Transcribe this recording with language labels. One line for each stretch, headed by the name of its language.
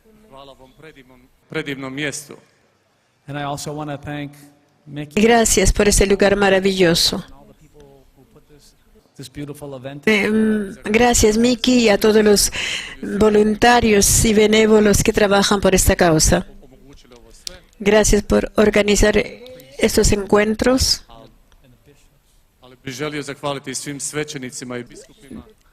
Croatian: Hvala vam predivnom mjestu.
English: And I also want to thank Mickey
Spanish: Gracias por ese lugar maravilloso.
English: and all the people who put this beautiful event.
Spanish: Gracias, Miki, y a todos los voluntarios y benévolos que trabajan por esta causa. Gracias por organizar estos encuentros.
Croatian: Ali bih želio zahvaliti svim svećenicima i biskupima